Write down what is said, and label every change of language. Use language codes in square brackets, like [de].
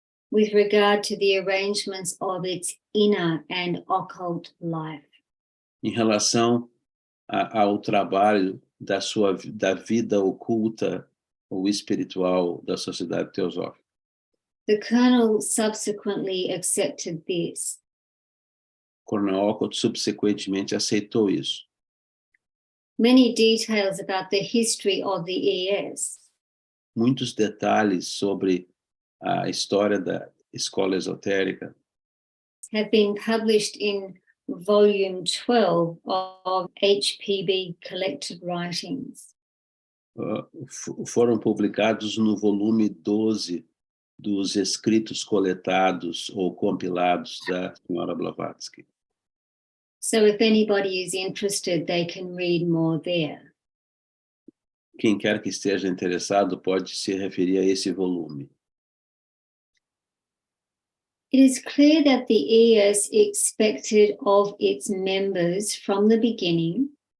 [en] with regard to the arrangements of its inner and occult life. [pt] em relação ao trabalho da vida oculta ou espiritual da Sociedade Teosófica. [en] The Colonel subsequently accepted this. [pt] Coronel Olcott subsequentemente aceitou isso. [en] Many details about the history of the ES [pt] Muitos detalhes sobre a história da escola esotérica [en] have been published in volume 12 of HPB collected writings. [pt] Foram publicados no volume 12 dos escritos coletados ou compilados da senhora Blavatsky. [en] So if anybody is interested, they can read more there. [pt] Quem quer que esteja interessado pode se referir a esse volume. [en] It is clear that the ES expected of its members from the beginning